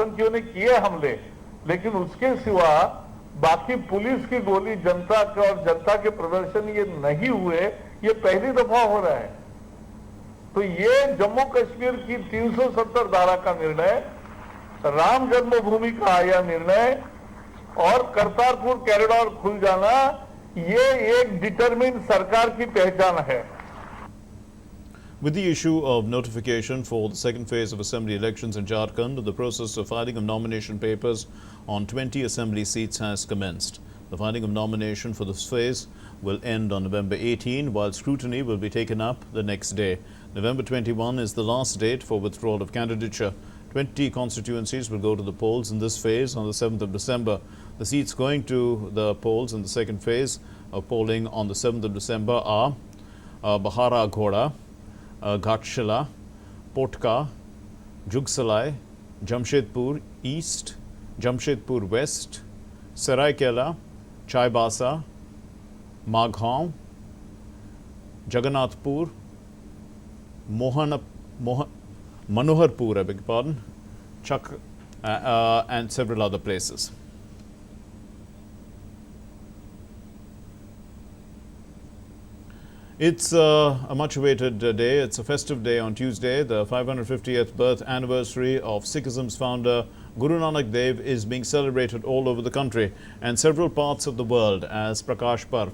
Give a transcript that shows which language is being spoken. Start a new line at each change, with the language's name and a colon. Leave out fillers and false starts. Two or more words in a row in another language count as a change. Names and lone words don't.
Hindi: आतंकियों ने किए हमले, लेकिन उसके सिवा बाकी पुलिस की गोली जनता के और जनता के प्रदर्शन ये नहीं हुए, ये पहली दफा हो रहा है। तो ये जम्मू कश्मीर की 370 धारा का निर्णय, राम जन्मभूमि का आया निर्णय और करतारपुर कॉरिडोर खुल जाना, ये एक डिटरमिन्ड सरकार की पहचान है।
English: With the issue of notification for the second phase of assembly elections in Jharkhand, the process of filing of nomination papers on 20 assembly seats has commenced. The filing of nomination for this phase will end on November 18, while scrutiny will be taken up the next day. November 21 is the last date for withdrawal of candidature. 20 constituencies will go to the polls in this phase on the 7th of December. The seats going to the polls in the second phase of polling on the 7th of December are Bahara Ghoda, Ghatshila, Potka, Jugsalai, Jamshedpur East, Jamshedpur West, Saraikela, Chaibasa, Maghaon, Jagannathpur, Manoharpur, I beg your pardon, and several other places. It's a much-awaited day. It's a festive day on Tuesday. The 550th birth anniversary of Sikhism's founder Guru Nanak Dev is being celebrated all over the country and several parts of the world as Prakash Park.